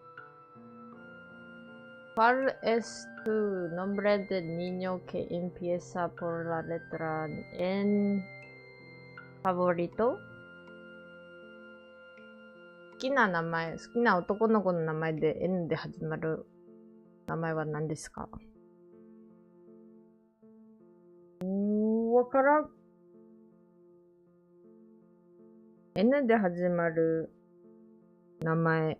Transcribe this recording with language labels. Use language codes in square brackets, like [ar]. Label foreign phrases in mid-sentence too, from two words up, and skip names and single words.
[es] ¿Cuál es tu nombre de niño que empieza por la letra N favorito? [ja] 好きな名前、好きな男の子の名前で N で始まる名前は何ですか？わからん。N で始まる名前。